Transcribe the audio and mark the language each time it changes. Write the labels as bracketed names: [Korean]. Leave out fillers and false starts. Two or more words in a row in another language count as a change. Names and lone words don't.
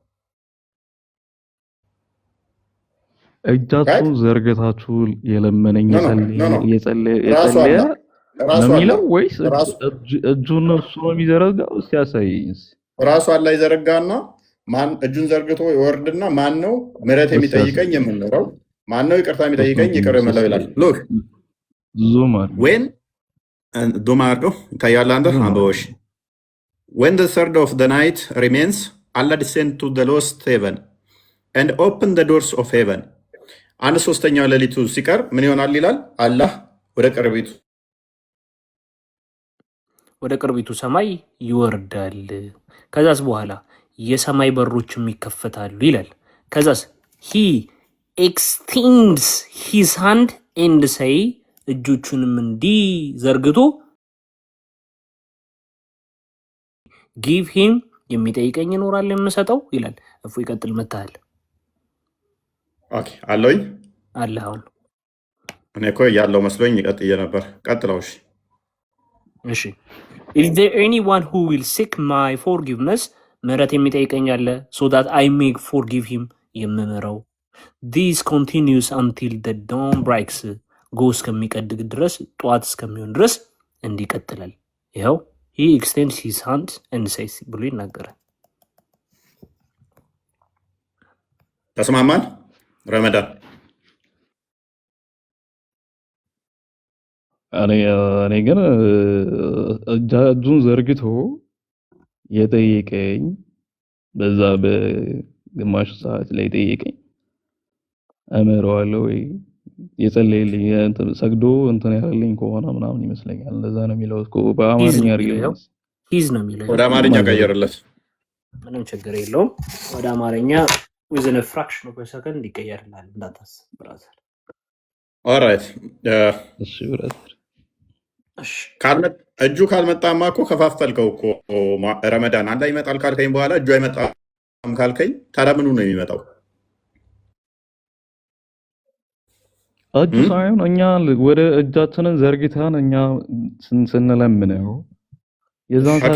[Amharic] እጃችሁን ዘርግታችሁ የለመነኝ የጸለየ ነው የሚለው ወይስ እጁን እሱ ነው የሚዘረጋው? እስኪ ያሳየኝ። ራሱ አላ ይዘረጋና እጁን ዘርግቶ ይወርድና ማን ነው ምሕረት የሚጠይቀኝ የምንለው? ማን ነው ይቅርታ የሚጠይቀኝ ይቅር የምለው ይላል። [English] look when [Amharic] ዱማ አድርገው ይታያል። አንተ አንበቦሽ [English] when the third of the night remains Allah descend to the lowest heaven and open the doors of heaven [Amharic] አንድ ሶስተኛው ሌሊቱ ሲቀር ምን ይሆናል ይላል? አላህ ወደ ቅርቢቱ ሰማይ ይወርዳል። ከዛስ በኋላ የሰማይ በሮችም ይከፈታሉ ይላል። ከዛስ [English] he extends his hand and say [Amharic] እጆቹንም እንዲህ ዘርግቶ [English] give him [Amharic] የሚጠይቀኝ ይኖራል የምሰጠው ይላል። እፎ ይቀጥል መታል ኦኬ አለኝ አለ። አሁን እኔ እኮ ያለው መስሎኝ ይቀጥየ ነበር። ቀጥለው [English] እሺ is there anyone who will seek my forgiveness [Amharic] ምሕረት የሚጠይቀኝ አለ [English] so that I may forgive him የምምረው this continues until the dawn breaks [Amharic] ጎ እስከሚቀድግ ድረስ ጠዋት እስከሚሆን ድረስ እንዲቀጥላል። [English] ይኸው he extends his hand and says [Amharic] ብሎ ይናገራል። ተስማማን? ረመዳን እኔ ግን እጁን ዘርግቶ የጠየቀኝ በዛ በግማሽ ሰዓት ላይ ጠየቀኝ እምረዋለሁ ወይ የጸለየልኝ ሰግዶ እንትን ያለልኝ ከሆነ ምናምን ይመስለኛል። እንደዛ ነው የሚለው እኮ በአማርኛ አድርገው ሂዝ ነው የሚለው። ወደ አማርኛ ቀየርለት፣ ምንም ችግር የለውም። ወደ አማርኛ [English] within a fraction of a second [Amharic] ይቀየርላል እንዳታስብ ብራዘር። ኦልራይት እሺ ብራዘር። እሺ እጁ ካልመጣማ እኮ ከፋፈልከው እኮ ረመዳን አንድ ይመጣል ካልከኝ በኋላ እጁ አይመጣም ካልከኝ ታዲያ ምኑ ነው የሚመጣው? እጁ ሳይሆን እኛ ወደ እጃችንን ዘርግተን እኛ ስንለምነው የዛን ሰዓት